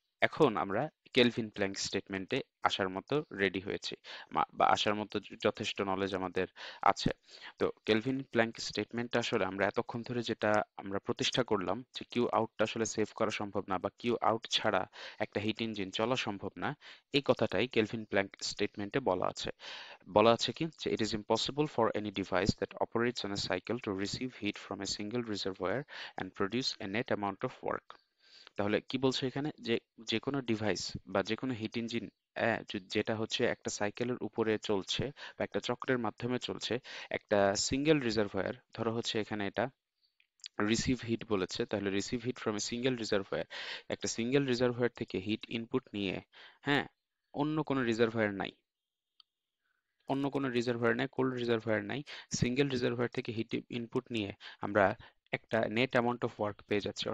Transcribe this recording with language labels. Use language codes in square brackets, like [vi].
[bn] এখন আমরা kelvin Planck স্টেটমেন্টে আসার মতো রেডি হয়েছি, বা আসার মতো যথেষ্ট নলেজ আমাদের আছে। তো কেলভিন প্ল্যাঙ্ক স্টেটমেন্টটা আসলে আমরা এতক্ষণ ধরে যেটা আমরা প্রতিষ্ঠা করলাম, যে কিউ আউটটা আসলে সেভ করা সম্ভব না, বা কিউ আউট ছাড়া একটা হিট ইঞ্জিন চলা সম্ভব না, এই কথাটাই কেলভিন প্ল্যাঙ্ক স্টেটমেন্টে বলা আছে। বলা আছে কি, যে [en] it is impossible for any device that operates on a cycle to receive heat from a single reservoir and produce a net amount of work. [bn] তাহলে কি বলছে এখানে, যে যে কোনো ডিভাইস বা যে কোনো হিট ইঞ্জিন যেটা হচ্ছে একটা সাইকেলের উপরে চলছে বা একটা চক্রের মাধ্যমে চলছে, একটা সিঙ্গেল রিজার্ভয়ার, ধরো হচ্ছে এখানে এটা রিসিভ হিট বলেছে, তাহলে [en] receive heat from a single reservoir, [bn] একটা সিঙ্গেল রিজার্ভয়ার থেকে হিট ইনপুট নিয়ে, হ্যাঁ, অন্য কোনো রিজার্ভয়ার নাই, অন্য কোনো রিজার্ভয়ার নাই, কোল্ড রিজার্ভয়ার নাই, সিঙ্গেল রিজার্ভয়ার থেকে হিট ইনপুট নিয়ে আমরা একটা নেট অ্যামাউন্ট অফ ওয়ার্ক পেয়ে যাচ্ছি।